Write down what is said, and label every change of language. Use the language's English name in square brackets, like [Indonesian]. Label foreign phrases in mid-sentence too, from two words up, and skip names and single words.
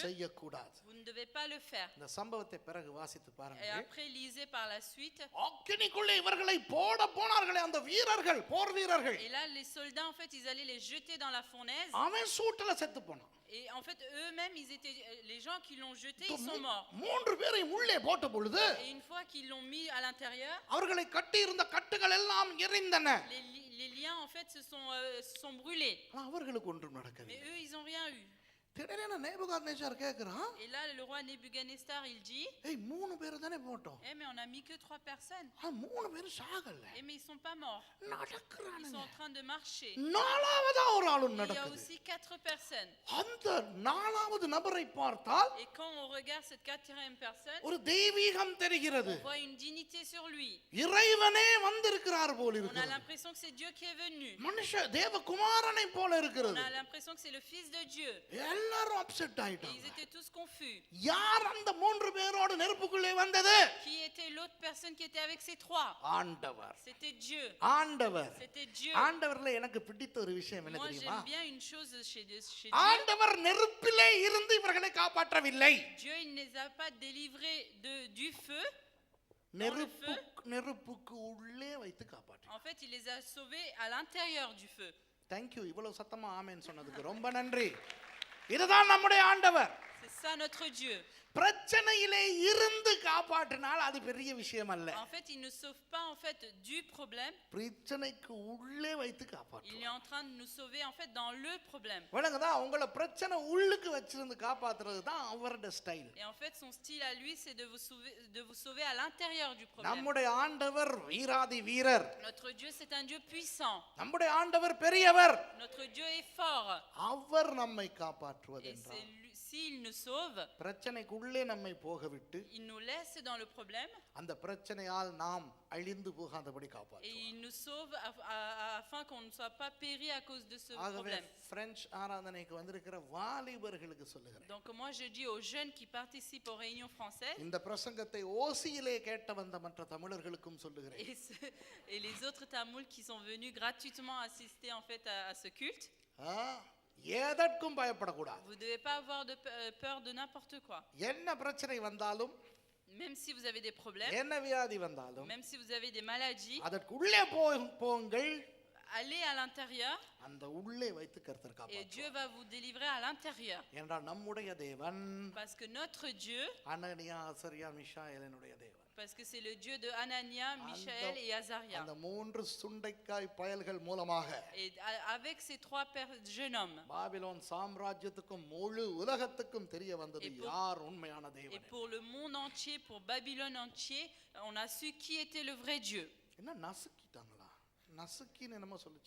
[Tamil] செய்யக்கூடாது. [French] vous ne devez pas le faire. [Tamil] இந்த சம்பவத்தை பிறகு வாசித்து [French] Et [Tamil] பாருங்கள். [French] après, lisez par la suite. [Tamil] அக்கினிக்குள்ளே இவர்களை போட போனார்களே அந்த வீரர்கள், போர் வீரர்கள், [French] Et là, les soldats, en fait, ils allaient les jeter dans la fournaise. [Tamil] அவன் சூட்டுல செத்து போனான். [French] Et en fait, eux-mêmes, les gens qui l'ont jeté, ils sont morts. [Tamil] மூன்று பேரையும் உள்ளே போட்ட பொழுது [French] Et une fois qu'ils l'ont mis à l'intérieur, [Tamil] அவர்களை கட்டி இருந்த கட்டுகள் எல்லாம் எரிந்தன. [French] les liens, en fait, se sont brûlés. [Tamil] ஆனா அவர்களுக்கு ஒன்றும் [French] Mais [Tamil] நடக்கவில்லை. [French] eux, ils n'ont rien eu. [Tamil] திடீரென நேபுகாத்நேச்சார் கேக்குறான், [French] Et là, le roi Nebuchadnezzar, il dit, [Tamil] ஏய், மூணு பேர் தானே போட்டோம், [French] eh, mais on a mis que 3 personnes. [Tamil] ஆனா மூணு பேரும் சாகல, [French] Eh, mais ils sont pas morts. Ils sont [Tamil] நடக்கிறானுங்க. [French] en train de marcher. [Tamil] நாலாவதா ஒரு ஆளும் [French] Il y a [Tamil] நடக்குது. [French] aussi 4 personnes. [Tamil] அந்த நாலாவது நபரை பார்த்தால் [French] Et quand on regarde cette 4e personne, [Tamil] ஒரு தெய்வீகம் தெரிகிறது. [French] on voit une dignité sur lui. [Tamil] இறைவனே வந்திருக்கிறார் போல் [French] On a [Tamil] இருக்கிறது. [French] l'impression que c'est Dieu qui est venu. [Tamil] மனுஷ தேவகுமாரனை போல [French] On [Tamil] இருக்கிறது. [French] a l'impression que c'est le Fils de Dieu. [Tamil] எல்லாரும் அப்செட் [French] Et ils [Tamil] ஆயிட்டாங்க. [French] étaient tous confus. [Tamil] யார் அந்த மூன்று பேரோடு நெருப்புக்குள்ளே வந்தது? [French] Qui était l'autre personne qui était avec ces 3? [Tamil] ஆண்டவர். [French] C'était Dieu. [Tamil] ஆண்டவர். [French] C'était Dieu. [Tamil] ஆண்டவர்ல எனக்கு பிடித்த ஒரு விஷயம் என்ன [French] Moi, [Tamil] தெரியுமா? [French] j'aime bien une chose chez Dieu. [Tamil] ஆண்டவர் நெருப்பிலே இருந்து இவர்களை காப்பாற்றவில்லை. [French] Dieu, il ne les a pas délivrés du feu. [Tamil] நெருப்புக்கு உள்ளே வைத்து காப்பாற்ற. [French] En fait, il les a sauvés à l'intérieur du feu. [English] Thank you. [Tamil] இவ்வளவு சத்தமா ஆமென் சொன்னதுக்கு ரொம்ப நன்றி. இதுதான் நம்முடைய ஆண்டவர். [French] C'est ça notre Dieu. [Tamil] பிரச்சனையிலே இருந்து காப்பாற்றினால் அது பெரிய விஷயம் அல்ல. [French] En fait, il ne sauve pas en fait du problème. [Tamil] பிரச்சனைக்கு உள்ளே வைத்து [French] Il est [Tamil] காப்பாற்றுவார். [French] en train de nous sauver en fait dans le problème. [Tamil] விளங்குதா? உங்களை பிரச்சனை உள்ளுக்கு வச்சிருந்து காப்பாத்துறது தான் அவரோட ஸ்டைல். [French] Et en fait, son style à lui, c'est de vous sauver à l'intérieur du problème. [Tamil] நம்முடைய ஆண்டவர் வீராதி வீரர். [French] Notre Dieu, c'est un Dieu puissant. [Tamil] நம்முடைய ஆண்டவர் பெரியவர். [French] Notre Dieu est fort. [Tamil] அவர் நம்மை காப்பாற்றுவது [French] Et [Tamil] என்றால் [French] s'il nous sauve, [Tamil] பிரச்சனைக்குள்ளே நம்மை போக விட்டு [French] il nous laisse dans le problème [Tamil] அந்த பிரச்சனையால் நாம் அழிந்து போகாதபடி [French] et [Tamil] காப்பாற்றுவார். [French] il nous sauve afin qu'on ne soit pas péri à cause de ce [Tamil] ஆகவே [French] problème. [Tamil] பிரெஞ்சு ஆராதனைக்கு வந்திருக்கிற வாலிபர்களுக்கு சொல்லுகிறேன், [French] Donc moi je dis aux jeunes qui participent aux réunions françaises [Tamil] இந்த பிரசங்கத்தை ஓசியிலே கேட்ட வந்த மற்ற தமிழர்களுக்கும் சொல்லுகிறேன், [French] et les autres Tamouls qui sont venus gratuitement assister en fait à ce culte, [Tamil] எதற்கும் பயப்படக்கூடாது. [French] vous ne devez pas avoir peur de n'importe quoi. [Tamil] என்ன பிரச்சனை வந்தாலும், [French] Même si vous avez des problèmes, [Tamil] என்ன வியாதி வந்தாலும், [French] même si vous avez des maladies, [Tamil] அதற்குள்ளே போங்கள், [French] allez à l'intérieur [Tamil] அந்த உள்ளே வைத்து கர்த்தர் [French] et [Tamil] காப்பாற்றுவார். [French] Dieu va vous délivrer à l'intérieur. [Tamil] என்றால் நம்முடைய தேவன் [French] Parce que notre Dieu, [Tamil] அனனியா அசரியா மிஷாயேலினுடைய தேவன். [French] parce que c'est le Dieu de Anania, Michaël et Azaria. [Tamil] அந்த மூன்று சுண்டைக்காய் பயல்கள் மூலமாக [French] Et avec ces trois jeunes hommes, [Tamil] பாபிலோன் சாம்ராஜ்யத்துக்கும் முழு உலகத்துக்கும் தெரிய வந்தது யார் உண்மையான [French] et [Tamil] தேவன். [French] pour le monde entier, pour Babylone entier, on a su qui était le vrai Dieu. [Tamil] என்ன நசுக்கிட்டாங்களா? நசுக்கின்னு என்னமோ சொல்லுச்சு.